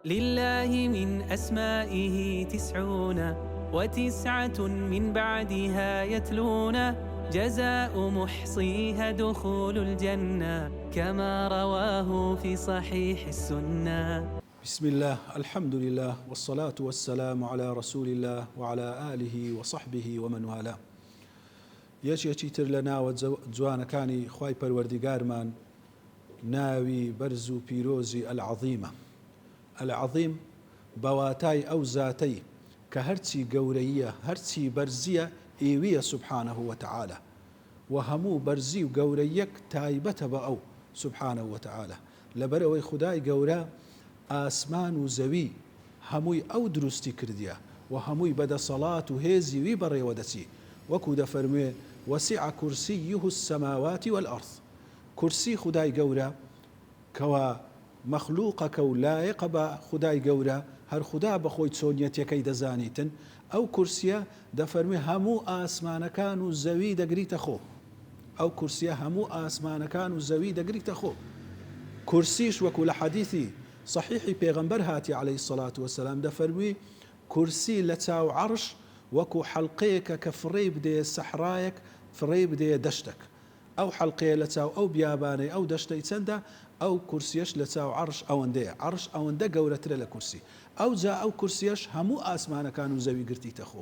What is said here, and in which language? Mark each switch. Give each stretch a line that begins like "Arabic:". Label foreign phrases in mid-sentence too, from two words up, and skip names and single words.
Arabic: لله من أسمائه 99 من بعدها يتلون جزاء محصيها دخول الجنة كما رواه في صحيح السنة. بسم الله، الحمد لله، والصلاة والسلام على رسول الله وعلى آله وصحبه ومن والاه.
Central Kurdish: یەکێکی تر لە ناوە جوانەکانی خوای پەروەردیگارمان ناوی بەرز و پیرۆزی العەظیمە. العەظیم بەواتای ئەو زاتەی کە هەرچی گەورەیە هەرچی بەرزیە ئێویە
Arabic: سبحانه وتعالى
Central Kurdish: و هەموو بەرزی و گەورەیەک تایبەتە بە ئەو
Arabic: سبحانه وتعالى.
Central Kurdish: لەبەرەوەی خودای گەورە ئاسمان و زەوی هەمووی ئەو دروستی کردیە و هەمووی بەدەسەڵات و هێزی وی بەڕێوە دەچی. وەکو دەفەرموێ
Arabic: وسع كرسيه السماوات والأرض.
Central Kurdish: كرسي خداي گەورە کەوا مەخلوقەکە و لایەقە بە خدای گەورە هەر خدا بەخۆی چۆنیەتەکەی دەزانیتن. ئەو کورسیە دەفەرموێ هەموو ئاسمانەکان و زەوی دەگریتە خۆ. ئەو کورسیە هەموو ئاسمانەکان و زەوی دەگریتە خۆ. کورسیش وەکو لە حەدیثی صحیحی پێغەمبەر هاتی
Arabic: عليه الصلاة والسلام
Central Kurdish: دەفەرمووی کورسی لە چاو عەرش وەکو حەڵقەیەکە کە فڕێ بدەیە سەحرایەک فڕێ بدەیە دەشتێک. ئەو حەڵقەیە لە چاو ئەو بیابانەی ئەو دەشتەی چەندە ئەو کورسیەش لە چاو عەرش ئەوەندەیە. عەرش ئەوەندە گەورەترە لە کورسی. ئەو جا ئەو کورسیەش هەموو ئاسمانەکان و زەوی گرتیتە خۆ.